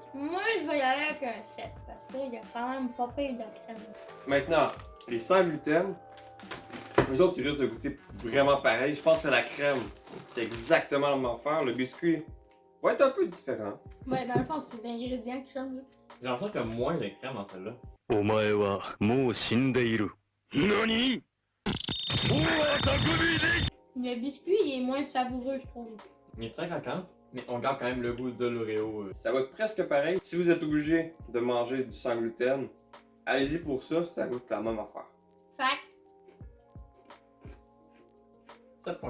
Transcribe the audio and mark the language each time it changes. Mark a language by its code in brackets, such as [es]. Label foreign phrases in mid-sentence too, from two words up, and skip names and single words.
[fr] Moi, je vais y aller avec un 7, parce qu'il y a quand même pas pire de crème. Maintenant, les sans gluten, les autres, ils risquent de goûter vraiment pareil. Je pense que la crème, c'est exactement la même affaire. Le biscuit va être un peu différent. Ouais, dans le fond, c'est l'ingrédient qui change. J'ai l'impression qu'il y a moins de crème dans celle-là. [ja] お前はもう死んでいる。何？もう赤首で [fr] Le biscuit, il est moins savoureux, je trouve. Il est très croquant, mais on garde quand même le goût de l'Oreo. Ça va être presque pareil. Si vous êtes obligé de manger du sans gluten, allez-y pour ça, ça goûte la même affaire. Fait 7.5.